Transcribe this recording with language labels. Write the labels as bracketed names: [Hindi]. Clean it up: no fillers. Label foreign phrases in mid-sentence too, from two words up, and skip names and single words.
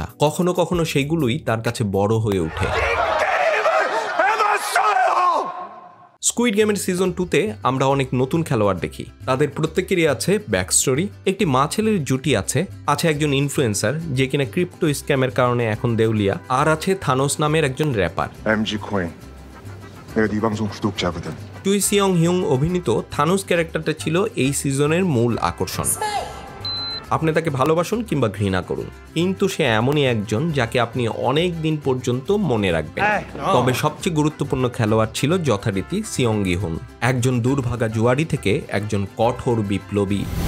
[Bangla] কখনো কখনো সেগুলোই তার কাছে বড় হয়ে ওঠে। স্কুইড গেমের সিজন 2-তে আমরা অনেক নতুন খেলোয়াড় দেখি। তাদের প্রত্যেকেরই আছে [English] back story. [Bangla] একটি মা ছেলের জুটি আছে একজন ইনফ্লুয়েন্সার যে কিনা [English] crypto scam [Bangla] কারণে এখন দেউলিয়া, আর আছে থানোস নামের একজন র্যাপার। [Korean] 내가 네 방송 구독자거든. [Bangla] চুই সিয়ং হিউং অভিনীত থানোস ক্যারেক্টারটা ছিল এই সিজনের মূল আকর্ষণ। আপনি তাকে ভালোবাসুন কিংবা ঘৃণা করুন, কিন্তু সে এমনই একজন যাকে আপনি অনেক দিন পর্যন্ত মনে রাখবেন। তবে সবচেয়ে গুরুত্বপূর্ণ খেলোয়াড় ছিল যথারীতি সিয়ং গি-হুন, একজন দুর্ভাগা জুয়ারি থেকে একজন কঠোর বিপ্লবী।